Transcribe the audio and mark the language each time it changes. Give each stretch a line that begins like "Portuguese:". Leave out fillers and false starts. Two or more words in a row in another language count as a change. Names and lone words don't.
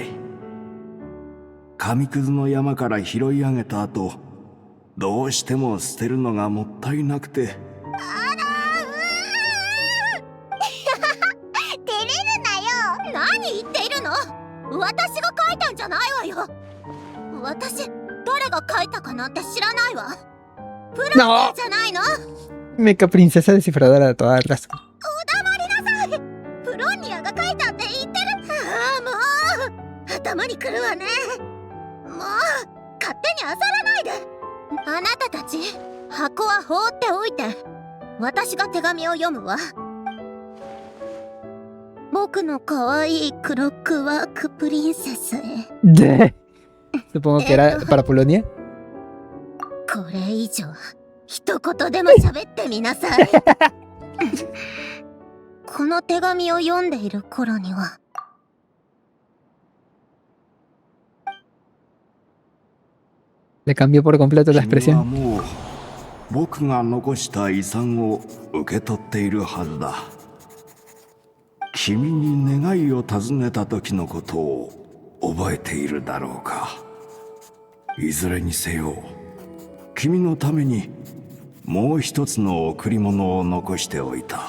Japanese: 紙くずの山から拾い上げた後、どうしても捨てるのがもったいなくて。照れるなよ。何言っているの？私が書いたんじゃないわよ。私誰が書いたかなんて知らないわ。プロンじゃないの？
Spanish: Meca princesa descifradora de todas las.
Japanese: お黙りなさい。プロンニアが書いたって言ってる。ああ、もう頭にくるわね。もう勝手に漁らないで。あなたたち、箱は放っておいて。私が手紙を読むわ。僕の可愛いクロックワークプリンセスへ。
Spanish: De. Supongo que era para Polonia.
Japanese: これ以上一言でも喋ってみなさい。この手紙を読んでいる頃には。
Spanish: Le cambió por completo la
Japanese: 君は
Spanish: expresión.
Japanese: もう僕が残した遺産を受け取っているはずだ。君に願いを尋ねた時のことを覚えているだろうか。いずれにせよ、君のためにもう一つの贈り物を残しておいた。